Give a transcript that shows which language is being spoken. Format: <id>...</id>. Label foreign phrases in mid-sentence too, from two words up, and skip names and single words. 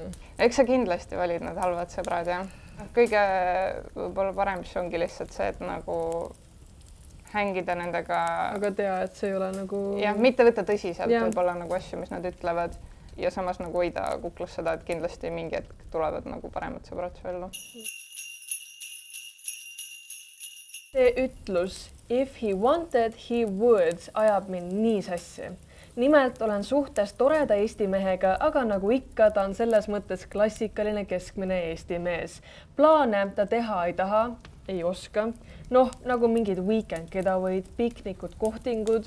<et>Eks sa kindlasti valid need halvad sõbrad, jah. Kõige võib-olla parem siis ongi lihtsalt see, et nagu hängida nendega. Aga tea, et see ei ole nagu... Jah, mitte võtta tõsiselt võib-olla nagu asju, mis nad ütlevad ja samas nagu hoida kuklas seda, et kindlasti mingi hetk tulevad nagu paremad sõbrad su ellu. See ütlus</et> <en>if he wanted, he would</en> <et>ajab mind nii sassi. Nimelt olen suhtes toreda Eesti mehega, aga nagu ikka, ta on selles mõttes klassikaline keskmine Eesti mees. Plaane ta teha ei taha, ei oska. Noh, nagu mingid</et> <en>weekend getaway'd,</en> <et>piknikud, kohtingud.</et>